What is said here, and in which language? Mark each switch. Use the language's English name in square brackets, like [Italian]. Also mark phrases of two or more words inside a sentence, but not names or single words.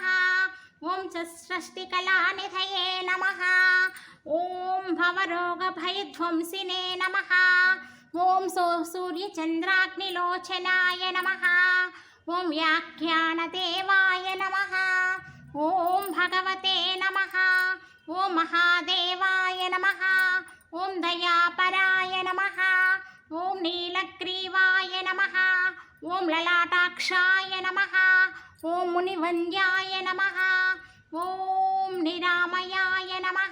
[Sanskrit] ओम षष्टिकलानिधये नमः। ओम भवरोगभयध्वंसिने नमः। ओम सूर्यचन्द्राग्निलोचनाय नमः। ओम व्याख्यानदेवाय नमः। ఓం భగవతే నమః. ఓం మహాదేవాయ నమః. ఓం దయాపరాయ నమః. ఓం నీలగ్రీవాయ నమః. ఓం లలాటాక్షాయ నమః. ఓం మునివంద్యాయ నమః. ఓం నిరామయాయ నమః.